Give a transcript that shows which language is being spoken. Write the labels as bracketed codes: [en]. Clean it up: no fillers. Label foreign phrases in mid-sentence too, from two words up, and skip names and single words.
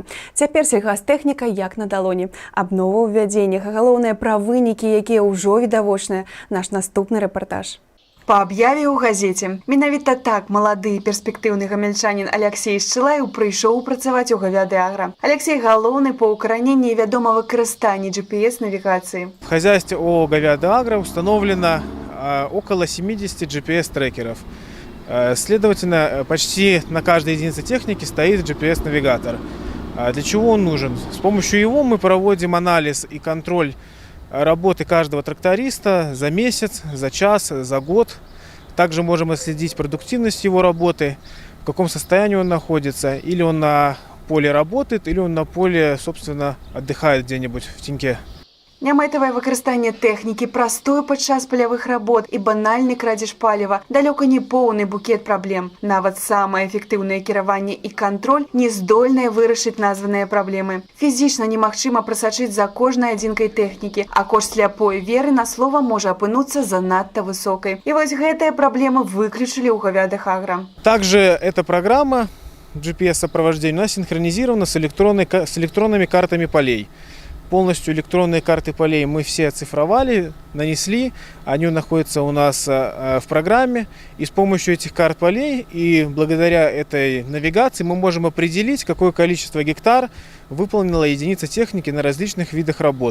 [be] Цяпер сельгастэхніка як на далоні. Абнова ў ввядзеннях, а галоўнае пра вынікі, якія ўжо відавочныя. Наш наступны рэпартаж. Па аб'яве ў газеце. Менавіта так малады і перспектыўны гамельчанін Алексей Шчылаеў прыйшоў працаваць у «Говядагра». Алексей галоўны па укараненні і вядома выкарыстанні GPS-навігацыі. [ru] В хозяйстве ООО «Говядагра» установлено около 70 GPS-трекеров. Следовательно, почти на каждой единице техники стоит GPS-навигатор. Для чего он нужен? С помощью его мы проводим анализ и контроль работы каждого тракториста за месяц, за час, за год. Также можем отследить продуктивность его работы, в каком состоянии он находится. Или он на поле работает, или он на поле, собственно, отдыхает где-нибудь в теньке. [be] Нямэтавае выкарыстанне тэхнікі, прастой падчас палявых работ і банальны крадзеж паліва далёка не поўны букет праблем. Нават самае эфектыўнае кіраванне і кантроль не здольныя вырашыць названыя праблемы. Фізічна немагчыма прасачыць за кожнай адзінкай тэхнікі, а кошт сляпой веры на слова можа апынуцца занадта высокай. І вось гэтыя праблемы выключылі ў «Говядагра». [ru] Также эта программа GPS-сопровождения у нас синхронизирована с электронными картами полей. Полностью электронные карты полей мы все оцифровали, нанесли, они находятся у нас в программе. И с помощью этих карт полей и благодаря этой навигации мы можем определить, какое количество гектар выполнила единица техники на различных видах работ.